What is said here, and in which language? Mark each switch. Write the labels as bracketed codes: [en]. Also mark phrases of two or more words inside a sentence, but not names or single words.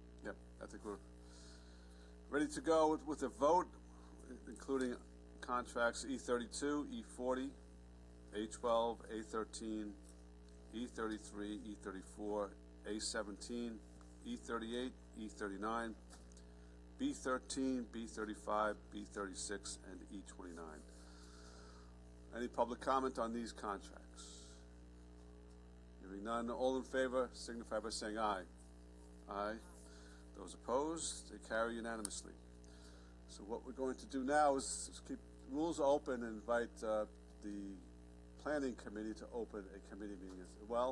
[en] Yep, I think we're ready to go with a vote, including contracts E32, E40, A12, A13, E33, E34, A17, E38, E39, B13, B35, B36, and E29. Any public comment on these contracts? Hearing none, all in favor signify by saying aye. Aye. Those opposed, they carry unanimously. So what we're going to do now is keep rules open and invite the planning committee to open a committee meeting as well.